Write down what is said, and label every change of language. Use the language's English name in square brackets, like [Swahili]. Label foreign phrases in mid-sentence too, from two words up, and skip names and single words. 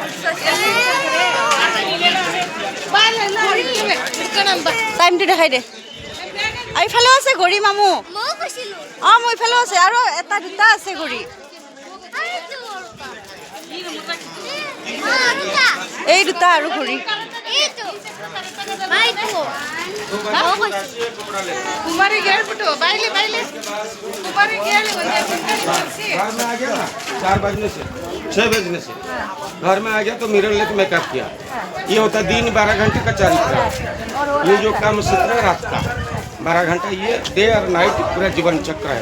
[Assamese] টাইমটো দেখাই দে। এইফালেও আছে ঘড়ী মামু। অঁ মোৰ এইফালেও আছে, আৰু এটা দুটা আছে ঘড়ী। এই দুটা আৰু ঘড়ী। कुमारी गेल बिटू बाइले बाइले कुमारी गेल [Hindi] घर में आ गया ना 4 बजने से 6 बजने से घर में आ गया तो मिरर लेके मेकअप किया। ये होता है दिन 12 घंटे का चरित्र। ये जो काम सूत्र है रात का 12 घंटा, ये डे और नाइट पूरा जीवन चक्र है।